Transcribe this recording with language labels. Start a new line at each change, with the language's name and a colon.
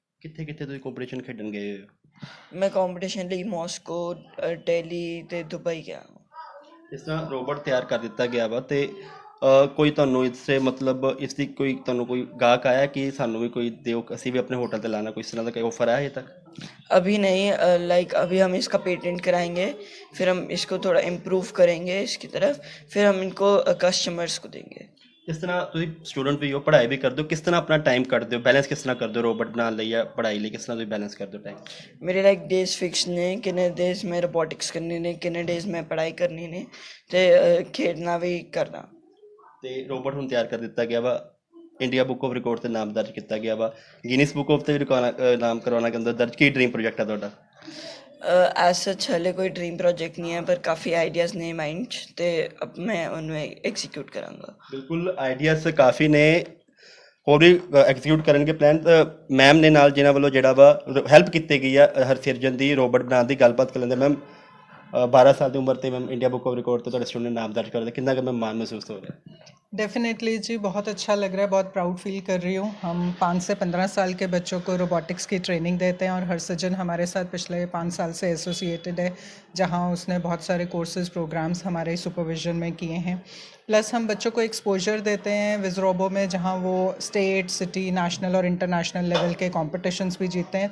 Punjabi: ਕਿੱਥੇ ਤੁਸੀਂ ਕੰਪੀਟੀਸ਼ਨ ਖੇਡਣ ਗਏ ਹੋ? ਮੈਂ ਕੰਪੀਟੀਸ਼ਨ ਲਈ ਮਾਸਕੋ, ਦਿੱਲੀ ਤੇ ਦੁਬਈ ਗਿਆ। ਇਸ ਤਰ੍ਹਾਂ ਰੋਬੋਟ ਤਿਆਰ ਕਰ ਦਿੱਤਾ ਗਿਆ ਵਾ ਤੇ ਕੋਈ ਤੁਹਾਨੂੰ ਇਸ ਸੇ ਮਤਲਬ ਇਸ ਦੀ ਤੁਹਾਨੂੰ ਕੋਈ ਗਾਹਕ ਆਇਆ ਕਿ ਸਾਨੂੰ ਵੀ ਕੋਈ ਦਿਓ, ਅਸੀਂ ਵੀ ਆਪਣੇ ਹੋਟਲ ਤੇ
Hindi: लाना, कोई इस तरह का कोई ऑफर है अभी तक? अभी नहीं, लाइक अभी हम इसका पेटेंट कराएंगे, फिर हम इसको थोड़ा इम्प्रूव करेंगे इसकी तरफ, फिर हम इनको कस्टमर्स को देंगे।
Punjabi: ਇਸ ਤਰ੍ਹਾਂ ਤੁਸੀਂ ਸਟੂਡੈਂਟ ਵੀ ਹੋ, ਪੜ੍ਹਾਈ ਵੀ ਕਰਦੇ ਹੋ, ਕਿਸ ਤਰ੍ਹਾਂ ਆਪਣਾ ਟਾਈਮ ਕੱਢਦੇ ਹੋ, ਬੈਲੈਂਸ ਕਿਸ ਤਰ੍ਹਾਂ ਕਰਦੇ ਹੋ ਰੋਬੋਟ ਬਣਾਉਣ ਲਈ ਜਾਂ ਪੜ੍ਹਾਈ ਲਈ? ਕਿਸ ਤਰ੍ਹਾਂ ਤੁਸੀਂ ਬੈਲੈਂਸ ਕਰਦੇ ਹੋ ਟਾਈਮ? मेरे लाइक डेज फिक्स ने किन्ने डेज में रोबोटिक्स करनी ने, किन्ने डेज में पढ़ाई करनी ने ते खेलना भी करना। ਤੇ ਰੋਬੋਟ ਹੁਣ ਤਿਆਰ ਕਰ ਦਿੱਤਾ ਗਿਆ ਵਾ, ਇੰਡੀਆ ਬੁੱਕ ਆਫ ਰਿਕਾਰਡ ਤੇ ਨਾਮ ਦਰਜ ਕੀਤਾ ਗਿਆ ਵਾ, ਗਿਨੀਸ ਬੁੱਕ ਆਫ ਤੇ ਵੀ ਨਾਮ ਕਰਵਾਉਣਾ ਕਹਿੰਦਾ ਦਰਜ। ਕੀ ਡ੍ਰੀਮ ਪ੍ਰੋਜੈਕਟ ਹੈ ਤੁਹਾਡਾ? एज सच हले कोई ड्रीम प्रोजेक्ट नहीं है पर काफ़ी आइडियाज़ ने माइंड च ते अब मैं उन्हें एग्जीक्यूट करांगा। ਬਿਲਕੁਲ ਆਈਡੀਆਜ਼ ਕਾਫੀ ਨੇ, ਹੋਰ ਵੀ ਐਗਜ਼ੀਕਿਊਟ ਕਰਨਗੇ ਪਲਾਨ। ਮੈਮ ਨੇ ਨਾਲ ਜਿਨ੍ਹਾਂ ਵੱਲੋਂ ਜਿਹੜਾ ਵਾ ਹੈਲਪ ਕੀਤੀ ਗਈ ਆ ਹਰਸਿਰਜਨ ਦੀ ਰੋਬੋਟ ਬਣਾਉਣ ਦੀ, ਗੱਲਬਾਤ ਕਰ ਲੈਂਦੇ। ਮੈਮ 12 ਸਾਲ ਦੀ ਉਮਰ ਤੇ ma'am India book of record ਤੇ ਤੁਹਾਡੇ ਸਟੂਡੈਂਟ ਨਾਮ ਦਰਜ ਕਰਦੇ, ਕਿੰਨਾ ਕੁ ਮੈਮ ਮਾਣ ਮਹਿਸੂਸ ਹੋ ਰਿਹਾ?
Hindi: डेफ़िनेटली जी, बहुत अच्छा लग रहा है, बहुत प्राउड फील कर रही हूँ। हम 5 से 15 साल के बच्चों को रोबोटिक्स की ट्रेनिंग देते हैं और हरसिजन हमारे साथ पिछले 5 साल से एसोसिएटेड है, जहाँ उसने बहुत सारे कोर्सेज़ प्रोग्राम्स हमारे सुपरविजन में किए हैं। प्लस हम बच्चों को एक्सपोजर देते हैं विज़रोबो में, जहाँ वो स्टेट, सिटी, नेशनल और इंटरनेशनल लेवल के कॉम्पिटिशन्स भी जीतते हैं।